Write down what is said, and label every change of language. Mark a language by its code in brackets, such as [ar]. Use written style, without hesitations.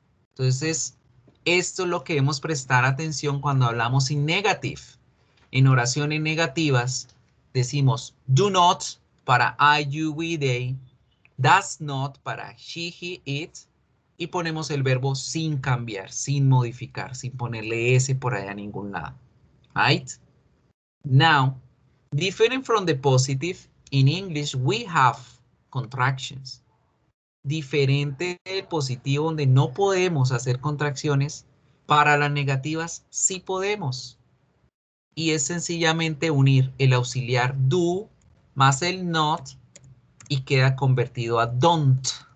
[es] Entonces, esto es lo que debemos prestar atención cuando hablamos [en] in negative. [es] En oraciones negativas decimos do not para I, you, we, they, does not para she, he, it, y ponemos el verbo sin cambiar, sin modificar, sin ponerle S por allá a ningún lado. [en] Right? Now, different from the positive, in English we have contractions. [es] Diferente del positivo donde no podemos hacer contracciones, para las negativas sí podemos. Y es sencillamente unir el auxiliar do más el not y queda convertido a don't.